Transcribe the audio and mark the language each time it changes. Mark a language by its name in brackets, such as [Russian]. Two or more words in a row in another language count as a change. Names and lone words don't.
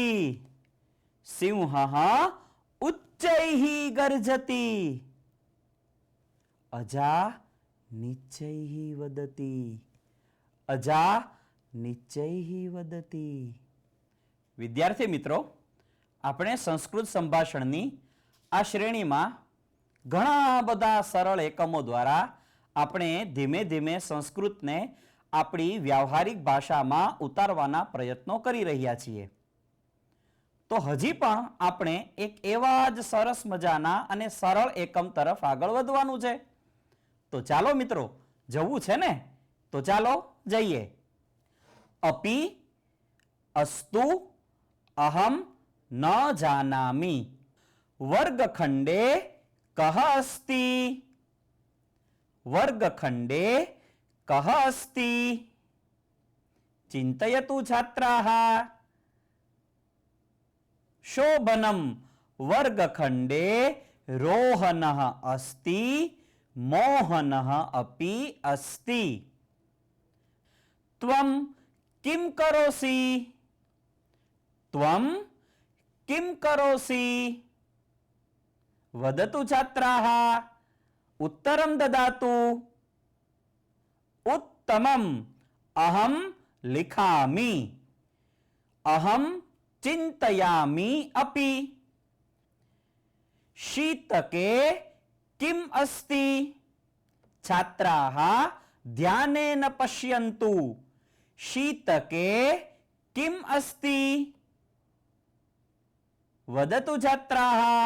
[Sanskrit] सिंहः उच्चैः गर्जति. अजा नीचैः वदति. अजा नीचैः वदति. [Gujarati] વિદ્યાર્થી મિત્રો, આપણે સંસ્કૃત સંભાષણની આ શ્રેણીમાં ઘણા બધા સરળ એકમો દ્વારા આપણે ધીમે ધીમે સંસ્કૃતને આપણી વ્યાવહારિક ભાષામાં ઉતારવાના પ્રયત્નો કરી રહ્યા છીએ. તો હજી પણ આપણે એક એવા જ સરસ મજાના અને સરળ એકમ તરફ આગળ વધવાનું છે. તો ચાલો મિત્રો, જવું છે ને? તો ચાલો જઈએ. [Sanskrit] अपि अस्तु अहम न जानामि. वर्गखंडे कः अस्ति. वर्गखंडे कः अस्ति. चिन्तयतु छात्राः. शोभनं वर्गखंडे રોહનઃ અસ્તિ મોહનઃ અપી અસ્તિ. ત્વમ કિમ કરોસી? ત્વમ કિમ કરોસી? વદતુ છાત્રાः. ઉત્તરમ દદાતુ. ઉત્તમમ અહમ લિખામિ. અહમ ચિંતયામિ અપી. शीतके किम अस्ति? छात्राः ध्यानेन पश्यन्तु. शीतके किम अस्ति? वदतु छात्राः.